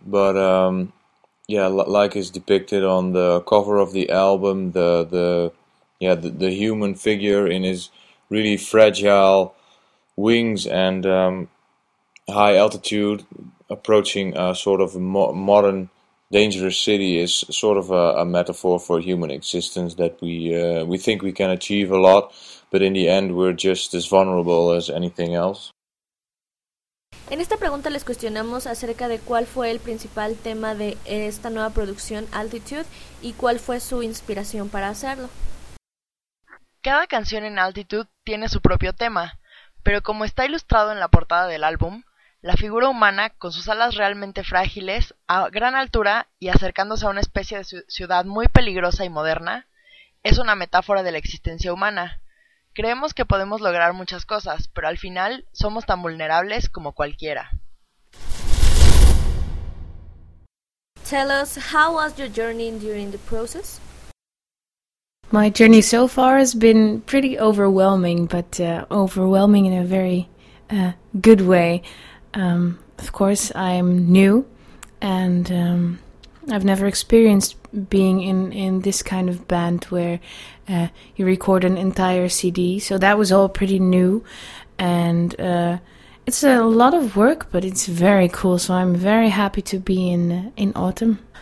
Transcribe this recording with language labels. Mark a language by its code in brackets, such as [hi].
[en] But like is depicted on the cover of the album, the human figure in his really fragile wings and high altitude, approaching a sort of modern dangerous city, is sort of a metaphor for human existence, that we think we can achieve a lot, but in the end we're just as vulnerable as anything else. [es] En esta pregunta les cuestionamos acerca de cuál fue el principal tema de esta nueva producción Altitude y cuál fue su inspiración para hacerlo. Cada canción en Altitude tiene su propio tema, pero como está ilustrado en la portada del álbum, la figura humana, con sus alas realmente frágiles, a gran altura y acercándose a una especie de ciudad muy peligrosa y moderna, es una metáfora de la existencia humana. Creemos que podemos lograr muchas cosas, pero al final somos tan vulnerables como cualquiera. [en] Tell us, how was your journey during the process? My journey so far has been pretty overwhelming, but overwhelming in a very good way. Of course, I'm new, and I've never experienced being in this kind of band where you record an entire CD, so that was all pretty new, and it's a lot of work, but it's very cool, so I'm very happy to be in Autumn.